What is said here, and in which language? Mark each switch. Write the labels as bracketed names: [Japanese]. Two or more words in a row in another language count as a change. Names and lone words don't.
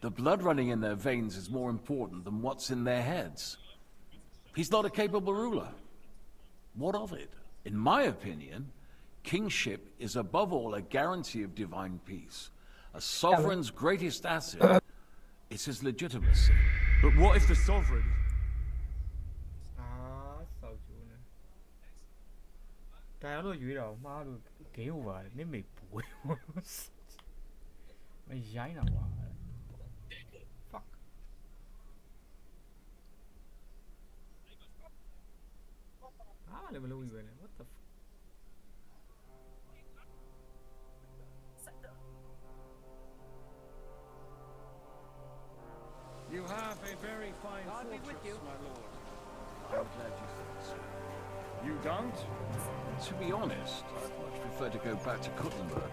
[English] The blood running in their veins is more important than what's in their heads. He's not a capable ruler. What of it? In my opinion, kingship is above all a guarantee of divine peace. A sovereign's greatest asset is his legitimacy. But what if the sovereign... [Burmese] ဆောက်ကျိုးနေဒါတော့ရွေးတော့မှားလို့ [English] game over [Burmese] နင့်မေပူမရိုင်းတာကွာ fuckလည်းမလုပ်ဘူးပဲလေ [English] what the fuck You have a very fine fortress, my lord. I'm glad you think so. You don't? To be honest, I'd much prefer to go back to Kuttenberg.